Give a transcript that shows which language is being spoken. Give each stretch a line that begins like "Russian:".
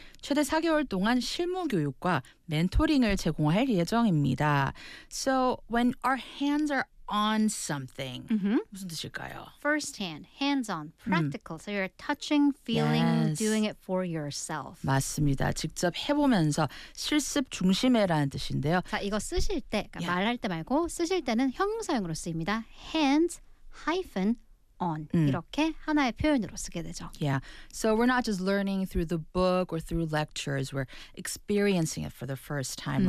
Korean: 최대 4개월 동안 실무 교육과 멘토링을 제공할 예정입니다.
English: So when our hands are on something, mm-hmm.
Korean: 무슨 뜻일까요?
English: First hand, hands-on, practical. So you're touching, feeling, yes. doing it for yourself.
Korean: 맞습니다. 직접 해보면서 실습 중심에라는 뜻인데요. 자, 이거 쓰실 때, 그러니까 yeah. 말할 때 말고 쓰실 때는 형용사형으로 쓰입니다.
English: Hands hyphen on
Korean: 이렇게 하나의 표현으로 쓰게 되죠.
English: Yeah. So we're not just learning through the book or through lectures. We're experiencing it for the first time, mm-hmm.